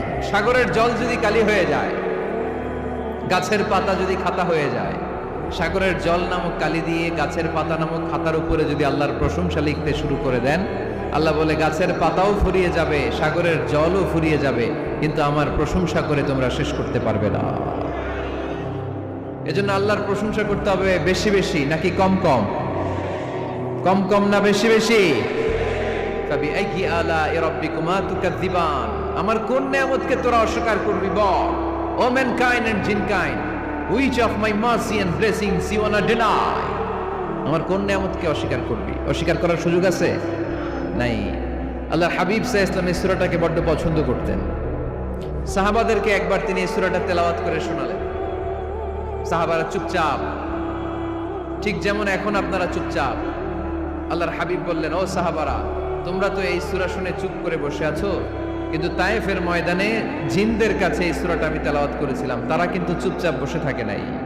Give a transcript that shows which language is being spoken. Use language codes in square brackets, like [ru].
[bn] সাগরের জল যদি কালি হয়ে যায়, গাছের পাতা যদি খাতা হয়ে যায়, সাগরের জল নামক কালি দিয়ে গাছের পাতা নামক খাতার উপরে যদি আল্লাহর প্রশংসা লিখতে শুরু করে দেন, আল্লাহ বলে গাছের পাতাও ফুরিয়ে যাবে, সাগরের জলও ফুরিয়ে যাবে, কিন্তু আমার প্রশংসা করে তোমরা শেষ করতে পারবে না। এজন্য আল্লাহর প্রশংসা করতে হবে বেশি বেশি নাকি কম কম? কম কম না বেশি বেশি? [ar] ফাবিআইয়ি আলা'i রাব্বিকুমা তুকাযযিবান। [bn] আমার কোন নিয়ামতকে তোরা অস্বীকার করবি? বল। [en] O mankind and jinnkind, which of my mercy and blessings you wanna deny? [bn] আমার কোন নিয়ামতকে অস্বীকার করবি? অস্বীকার করার সুযোগ আছে? নাই। আল্লাহর হাবিব সাল্লাল্লাহু আলাইহি ওয়াসাল্লাম এই সূরাটাকে বড় পছন্দ করতেন। সাহাবাদেরকে একবার তিনি এই সূরাটা তেলাওয়াত করে শোনালেন। সাহাবারা চুপচাপ, ঠিক যেমন এখন আপনারা চুপচাপ। আল্লাহর হাবিব বললেন, ও সাহাবারা, তোমরা তো এই সূরা শুনে চুপ করে বসে আছো, কিন্তু তায়েফের ময়দানে জিনদের কাছে এই সূরাটা আমি তেলাওয়াত করেছিলাম, তারা কিন্তু চুপচাপ বসে থাকে নাই।